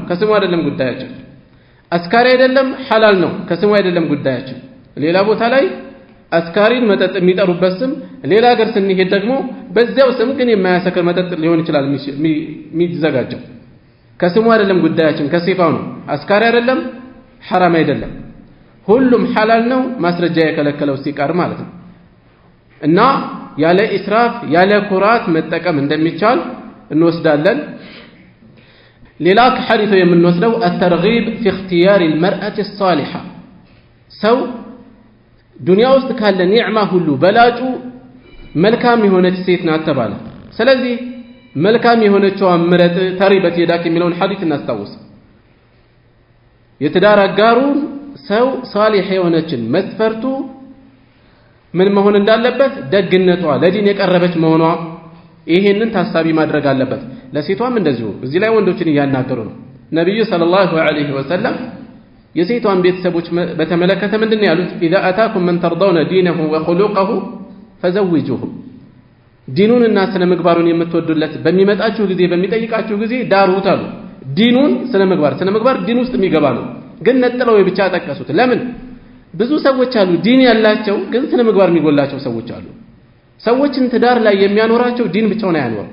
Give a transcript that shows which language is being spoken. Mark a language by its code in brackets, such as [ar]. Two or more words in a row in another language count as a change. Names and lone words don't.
[am] ከስሙ አይደለም ጉዳያቸው አስካሪ አይደለም ሐላል ነው ከስሙ አይደለም ጉዳያቸው ሌላ ቦታ ላይ አስካሪን መጠጥ የሚጠሩበት ስም ሌላ ሀገር ስንሄድ ደግሞ በዚያው ስም ግን የማያሰክር መጠጥ ሊሆን ይችላል የሚዘጋጀው ከስሙ አይደለም ጉዳያችን ከሲፋው ነው አስካሪ አይደለም ሐራም አይደለም ሁሉም ሐላል ነው ማስረጃ የከለከለው ሲቀር ማለት ነው እና ያለ ኢስራፍ ያለ ኩራት መጠቀም እንደሚቻል እንወስዳለን ሌላ ከሐዲሱ የምንወስደው [ar] الترغيب في اختيار المرأة الصالحة [am] ሰው ዱንያ ውስጥ ካለ ኒዕማ ሁሉ በላጩ መልካም የሆነች ሴት ናት ተባለ። ስለዚህ መልካም የሆነችው ምረጥ [ar] تربت يداك [am] የሚለውን ሐዲስ እናስታውስ። የትዳር አጋሩን ሰው ሷሊህ የሆነችን መስፈርቱ ምን መሆን እንዳለበት ደግነቷ ለዲን የቀረበች መሆኗ ይሄንን ታሳቢ ማድረግ አለበት። ለሴቷም እንደዚሁ እዚህ ላይ ወንዶችን እያናገሩ ነው። ነብዩ [ar] صلى الله عليه وسلم [am] የሴቷን ቤተሰቦች በተመለከተ ምንድነው ያሉት? [ar] إذا أتاكم من ترضون دينه وخلقه فزوجوه [am] ዲኑንና ስነ ምግባሩን የምትወዱለት በሚመጣችሁ ጊዜ በሚጠይቃችሁ ጊዜ ዳሩት አሉ። ዲኑን ስነ ምግባር ዲን ውስጥ የሚገባ ነው። ግን ነጥለው ብቻ ጠቀሱት። ለምን? ብዙ ሰዎች አሉ ዲን ያላቸው ግን ስነ ምግባር የሚጎላቸው ሰዎች አሉ። ሰዎችን ትዳር ላይ የሚያኖራቸው ዲን ብቻውን አያኖርም።